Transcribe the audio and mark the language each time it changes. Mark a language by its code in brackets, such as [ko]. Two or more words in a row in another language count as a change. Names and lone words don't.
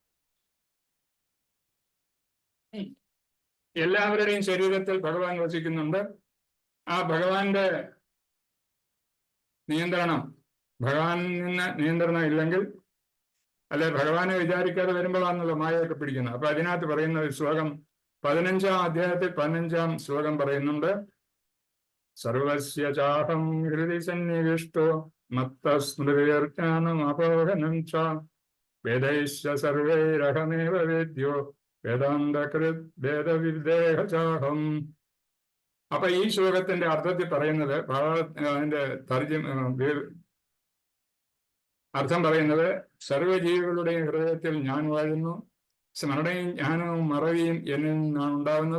[ml] എല്ലാവരുടെയും ശരീരത്തിൽ ഭഗവാൻ വസിക്കുന്നുണ്ട്. ആ ഭഗവാന്റെ ഭഗവാനിന് നിയന്ത്രണം ഇല്ലെങ്കിൽ, അല്ലെ ഭഗവാനെ വിചാരിക്കാതെ വരുമ്പോഴാണല്ലോ മായയൊക്കെ പിടിക്കുന്നത്. അപ്പൊ അതിനകത്ത് പറയുന്ന ഒരു ശ്ലോകം 15-ാം അധ്യായത്തിൽ 15-ാം ശ്ലോകം പറയുന്നുണ്ട്. [sa] സർവസ്യ ചാഹം ഹൃദി സന്നിവിഷ്ടോ മത്തസ്മൃതിർജ്ഞാനം അപോഹനം ച വേദൈശ്ച സർവൈരഹമേവ വേദ്യോ വേദാന്തകൃത് വേദവിദേഹചാഹം. [ml] അപ്പൊ ഈ ശ്ലോകത്തിന്റെ അർത്ഥത്തിൽ പറയുന്നത്, അതിന്റെ അർത്ഥം പറയുന്നത്, സർവ്വജീവികളുടെയും ഹൃദയത്തിൽ ഞാൻ വാഴുന്നു, സ്മരണയും ജ്ഞാനവും മറവിയും എന്നിൽ നിന്നാണ് ഉണ്ടാകുന്നത്.